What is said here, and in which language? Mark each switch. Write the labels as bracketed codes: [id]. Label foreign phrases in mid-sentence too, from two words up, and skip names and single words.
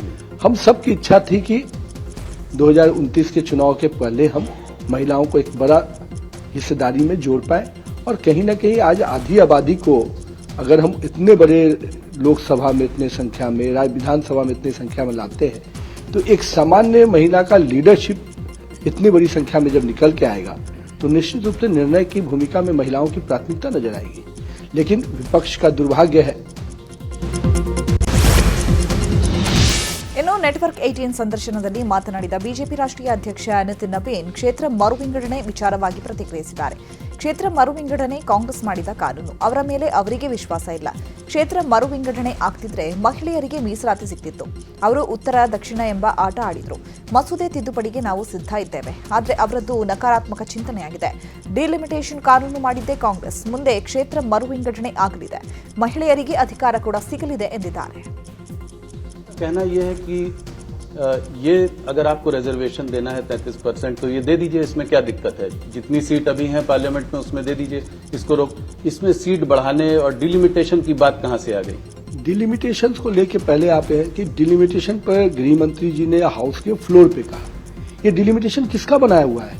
[hi] हम सबकी इच्छा थी कि 2029 के चुनाव के पहले हम महिलाओं को एक बड़ा हिस्सेदारी में जोड़ पाए, और कहीं ना कहीं आज आधी आबादी को अगर हम इतने बड़े लोकसभा में इतने संख्या में, विधानसभा में इतनी संख्या में लाते हैं, तो एक सामान्य महिला का लीडरशिप इतनी बड़ी संख्या में जब निकल के आएगा तो निश्चित रूप से निर्णय की भूमिका में महिलाओं की प्राथमिकता नजर आएगी। लेकिन विपक्ष का दुर्भाग्य है। [kn] ಇನ್ನು ನೆಟ್ವರ್ಕ್ 18 ಸಂದರ್ಶನದಲ್ಲಿ ಮಾತನಾಡಿದ ಬಿಜೆಪಿ ರಾಷ್ಟ್ರೀಯ ಅಧ್ಯಕ್ಷ ನಿತಿನ್ ನಬೀನ್ ಕ್ಷೇತ್ರ ಮರುವಿಂಗಡಣೆ ವಿಚಾರವಾಗಿ ಪ್ರತಿಕ್ರಿಯಿಸಿದ್ದಾರೆ. ಕ್ಷೇತ್ರ ಮರುವಿಂಗಡಣೆ ಕಾಂಗ್ರೆಸ್ ಮಾಡಿದ ಕಾನೂನು, ಅವರ ಮೇಲೆ ಅವರಿಗೆ ವಿಶ್ವಾಸ ಇಲ್ಲ. ಕ್ಷೇತ್ರ ಮರುವಿಂಗಡಣೆ ಆಗ್ತಿದ್ರೆ ಮಹಿಳೆಯರಿಗೆ ಮೀಸಲಾತಿ ಸಿಗ್ತಿತ್ತು. ಅವರು ಉತ್ತರ ದಕ್ಷಿಣ ಎಂಬ ಆಟ ಆಡಿದ್ರು. ಮಸೂದೆ ತಿದ್ದುಪಡಿಗೆ ನಾವು ಸಿದ್ಧ ಇದ್ದೇವೆ, ಆದರೆ ಅವರದ್ದು ನಕಾರಾತ್ಮಕ ಚಿಂತನೆಯಾಗಿದೆ. ಡಿಲಿಮಿಟೇಷನ್ ಕಾನೂನು ಮಾಡಿದ್ದೇ ಕಾಂಗ್ರೆಸ್. ಮುಂದೆ ಕ್ಷೇತ್ರ ಮರುವಿಂಗಡಣೆ ಆಗಲಿದೆ, ಮಹಿಳೆಯರಿಗೆ ಅಧಿಕಾರ ಕೂಡ ಸಿಗಲಿದೆ ಎಂದಿದ್ದಾರೆ. [hi] कहना यह है कि ये अगर आपको रिजर्वेशन देना है 33% तो ये दे दीजिए, इसमें क्या दिक्कत है? जितनी सीट अभी है पार्लियामेंट में उसमें दे दीजिए, इसको रोक। इसमें सीट बढ़ाने और डिलिमिटेशन की बात कहां से आ गई? डिलिमिटेशन को लेके पहले आप है कि डिलिमिटेशन पर गृह मंत्री जी ने हाउस के फ्लोर पे कहा, ये डिलिमिटेशन किसका बनाया हुआ है?